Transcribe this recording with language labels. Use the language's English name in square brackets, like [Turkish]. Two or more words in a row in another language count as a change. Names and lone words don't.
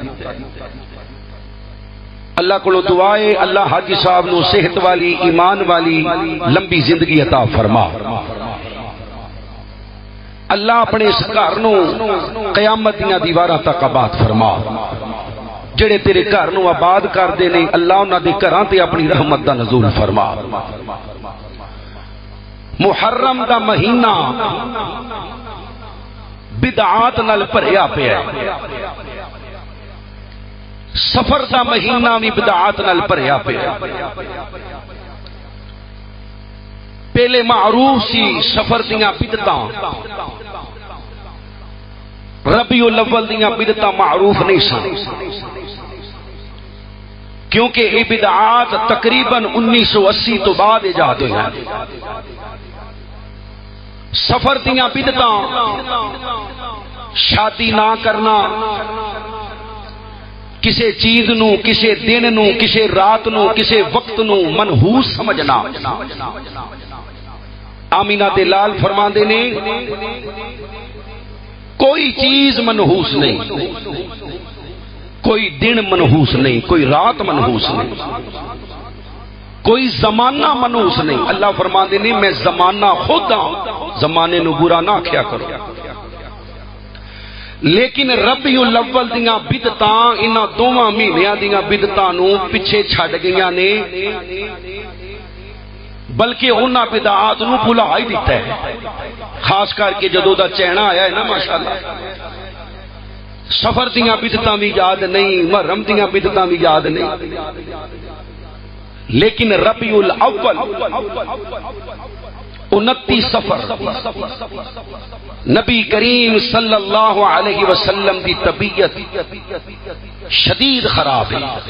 [Punjabi] اللہ کو دعائے اللہ حاجی صاحب نو صحت والی ایمان والی لمبی زندگی عطا فرما۔ اللہ اپنے اس گھر نو قیامت دیاں دیواراں تک آباد فرما۔ جڑے تیرے گھر نو آباد کر دے نے اللہ انہاں دے گھراں تے اپنی رحمت دا نزول فرما۔ محرم دا مہینہ بدعات نال بھریا پیا ہے، سفر دا مہینہ بھی بدعات نال بھریا پیا۔ پہلے معروف سی سفر دیاں بدعتاں، ربیع الاول دیاں بدعتاں معروف نہیں سن، کیونکہ یہ بدعات تقریباً 1980 تو بعد ایجاد ہوئی ہیں۔ سفر دیاں بدعتاں، شادی نہ کرنا، کسی چیز نو، کسی دن نو، کسی رات نو، کسی وقت نو منحوس سمجھنا۔ آمینہ دے لال فرماندے نے کوئی چیز منحوس نہیں، کوئی دن منحوس نہیں، کوئی رات منحوس نہیں، کوئی زمانہ منحوس نہیں۔ اللہ فرماندے نے میں زمانہ خود ہاں، زمانے نو برا نہ کیا کرو۔ لیکن ربیع الاول دیاں بدعتاں انہاں دوواں مہینیاں دیاں بدعتاں نو پیچھے چھڈ گئیاں نے، بلکہ انہاں بدعات نو بھلا ہی دیتا ہے۔ خاص کر کے جدوں دا چہنا آیا ہے نا ماشاءاللہ، سفر دیاں بدعتاں بھی یاد نہیں، محرم دیاں بدعتاں بھی یاد نہیں، لیکن ربیع الاول 29 سفر نبی کریم [Arabic] صلی اللہ علیہ وسلم [Punjabi] دی طبیعت شدید خراب ہے۔